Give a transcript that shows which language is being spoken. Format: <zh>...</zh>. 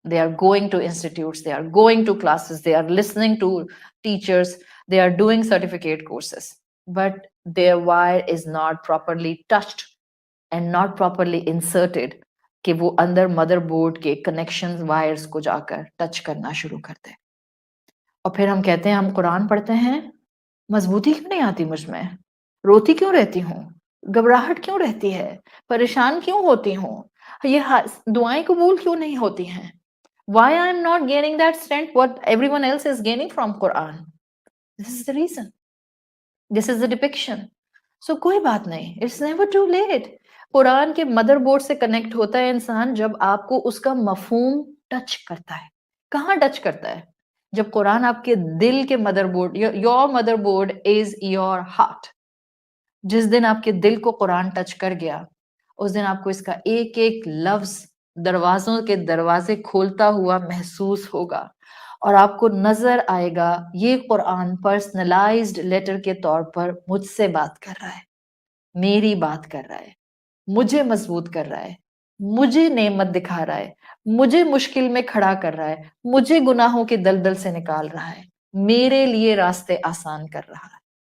<en>they are going to institutes, they are going to classes, they are listening to teachers, they are doing certificate courses, but their wire is not properly touched and not properly inserted</en> <ur>کہ وہ اندر mother board کے connection wires کو جا کر touch کرنا شروع کرتے. اور پھر ہم کہتے ہیں ہم قرآن پڑھتے ہیں، مضبوطی کیوں نہیں آتی مجھ میں، روتی کیوں رہتی ہوں، گھبراہٹ کیوں رہتی ہے، پریشان کیوں ہوتی ہوں، یہ دعائیں قبول کیوں نہیں ہوتی ہیں.</ur> <en>Why I am not gaining that strength what everyone else is gaining from Quran? This is the reason. This is the depiction. So</en> <ur>کوئی بات نہیں،</ur> <en>it's never too late.</en> <ur>قرآن کے مدر بورڈ سے کنیکٹ ہوتا ہے انسان جب آپ کو اس کا مفہوم ٹچ کرتا ہے. کہاں ٹچ کرتا ہے؟ جب قرآن آپ کے دل کے mother board,</ur> <en>your mother board is your heart.</en> <ur>جس دن آپ کے دل کو قرآن ٹچ کر گیا اس دن آپ کو اس کا ایک ایک لفظ دروازوں کے دروازے کھولتا ہوا محسوس ہوگا اور آپ کو نظر آئے گا یہ قرآن پرسنلائزڈ لیٹر کے طور پر مجھ سے بات کر رہا ہے، میری بات کر رہا ہے، مجھے مضبوط کر رہا ہے، مجھے نعمت دکھا رہا ہے، مجھے مشکل میں کھڑا کر رہا ہے، مجھے گناہوں کے دلدل سے نکال رہا ہے، میرے لیے راستے آسان کر رہا ہے.</ur>